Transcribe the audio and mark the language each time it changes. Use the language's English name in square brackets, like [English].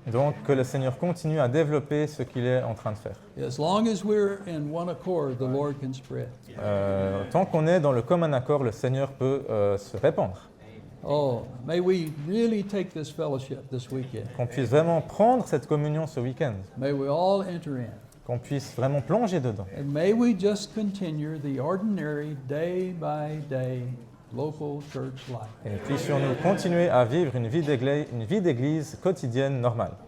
[French] Donc que le Seigneur continue à développer ce qu'il est en train de faire. [English] As long as we're in one accord, the Lord can spread. [French] Tant qu'on est dans le commun accord, le Seigneur peut se répandre. [English] Oh, may we really take this fellowship this weekend. [French] Qu'on puisse vraiment prendre cette communion ce week-end. [English] May we all enter in. [French] Qu'on puisse vraiment plonger dedans. [English] And may we just continue the ordinary, day by day, local church life. [French] Et puissions-nous continuer à vivre une vie d'église quotidienne normale.